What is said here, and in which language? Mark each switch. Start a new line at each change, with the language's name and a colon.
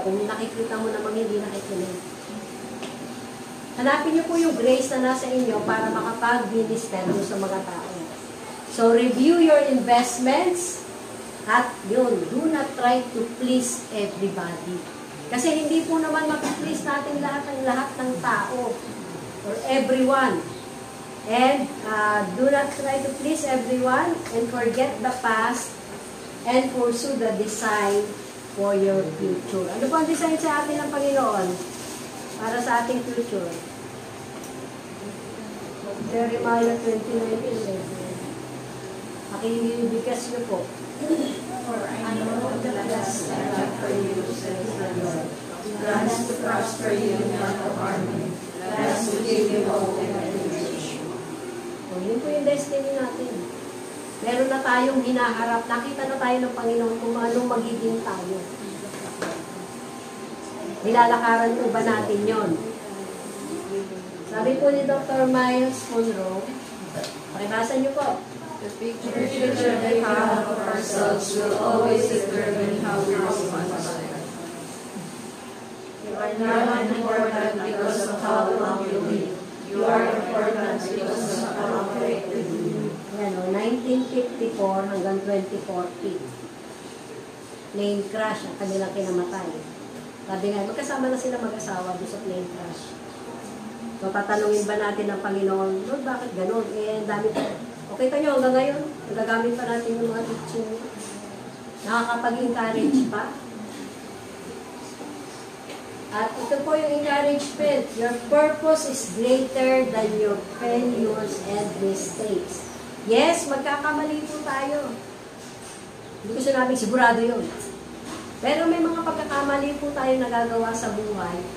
Filipino: Kung nakikita mo namang hindi nakikinig. Hanapin niyo po yung grace na nasa inyo para makapag-minister sa mga tao.
English: So, review your investments
Filipino: at yun,
English: do not try to please everybody.
Filipino: Kasi hindi po naman mapiplease natin lahat ng tao or everyone.
English: And do not try to please everyone and forget the past and pursue the design for your future.
Filipino: Ano po ang design sa atin ng Panginoon para sa ating future? Jeremiah 29:11. Pakibigkas niyo po.
English: For I know the plans I have for you, says the Lord. Plans to prosper you, not to harm you. Plans to give you hope and a future.
Filipino: O, yun po yung destiny natin. Meron na tayong hinaharap. Nakita na tayo ng Panginoon kung anong magiging tayo. Nilalakaran po ba natin yon? Sabi po ni Dr. Miles Monroe, pakibasa niyo po.
English: The future that we have of ourselves will always determine how we respond to it. You are not important because of how long you live. You are important because of how great you do.
Filipino: Yan o, 1954 hanggang 2040. Plane crash ang kanilang kinamatay. Sabi nga, magkasama na sila mag-asawa doon sa plane crash. So, tatanungin ba natin ng Panginoon, Lord, bakit ganun? Eh, ang dami pa. Okay tayo hanggang ngayon, nagagamit pa natin yung mga teaching. Nakakapag-encourage pa. At ito po yung encouragement.
English: Your purpose is greater than your failures and mistakes.
Filipino: Yes, magkakamali po tayo. Hindi ko sinabing sigurado yun. Pero may mga pagkakamali po tayo nagagawa sa buhay.